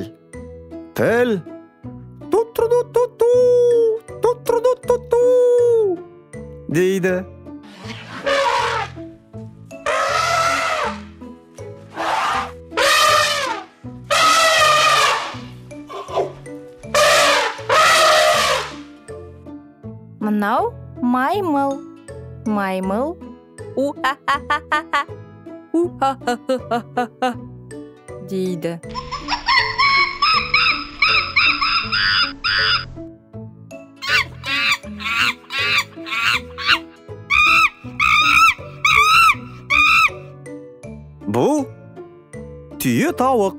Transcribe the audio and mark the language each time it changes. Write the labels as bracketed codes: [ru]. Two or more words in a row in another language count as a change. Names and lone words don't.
[kk] Піл. Ту-тру-ду-ту-ту. Ту-тру-ду-ту-ту. Дейді. Мынау маймыл. Маймыл у-ха-ха-ха-ха. У-ха-ха-ха-ха. Дейді. Бұл түйе тауық.